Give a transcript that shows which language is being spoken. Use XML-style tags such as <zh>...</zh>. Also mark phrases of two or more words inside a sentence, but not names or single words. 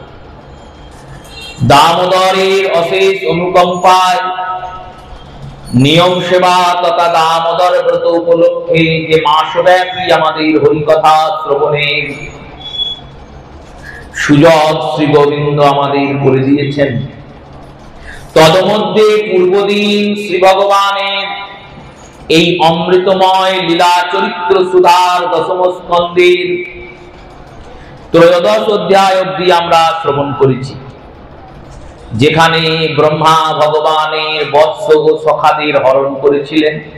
<bn>দামোদরের অশেষ অনুকম্পায় নিয়ম সেবা তথা দামোদর ব্রত উপলক্ষে যে মাসব্যাপী আমাদের হরিকথা শ্রবণের সুযোগ শ্রী গোবিন্দ আমাদের করে দিয়েছেন তন্মধ্যে পূর্বদিন শ্রী ভগবানের এই অমৃতময় লীলা চরিত্র সুধার দশম স্কন্ধের ত্রয়োদশ অধ্যায় অবধি আমরা শ্রবণ করেছি, যেখানে ব্রহ্মা ভগবানের বৎস ও সখাদের হরণ করেছিলেন।</bn>